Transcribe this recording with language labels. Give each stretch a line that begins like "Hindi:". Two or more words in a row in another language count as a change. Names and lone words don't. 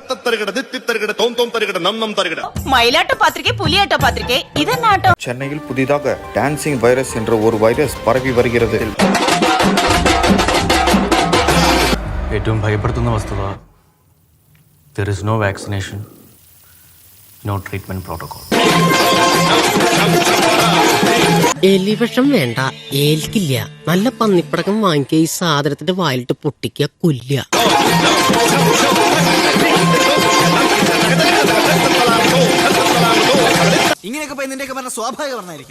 Tamil: மயிலாட்ட பாத்திரிக்கை புலியாட்ட பாத்திரிக்கை இதென்னாட்டம்? சென்னையில் புதிதாக டான்சிங் வைரஸ் என்ற ஒரு வைரஸ் பரவி வருகிறது.
Malayalam: ഏറ്റവും ഭയപ്പെടുത്തുന്ന വസ്തുത
English: there is no vaccination, no treatment protocol.
Malayalam: എലിവിഷം വേണ്ട, ഏൽക്കില്ല. നല്ല പന്നിപ്പടക്കം വാങ്ങിക്കുക, ഈ സാധനത്തിന്റെ വായിലിട്ട് പൊട്ടിക്കുക, കൊല്ലുക. ഇങ്ങനെയൊക്കെ നിന്റെയൊക്കെ പറഞ്ഞ സ്വാഭാവിക മരണമായിരിക്കും.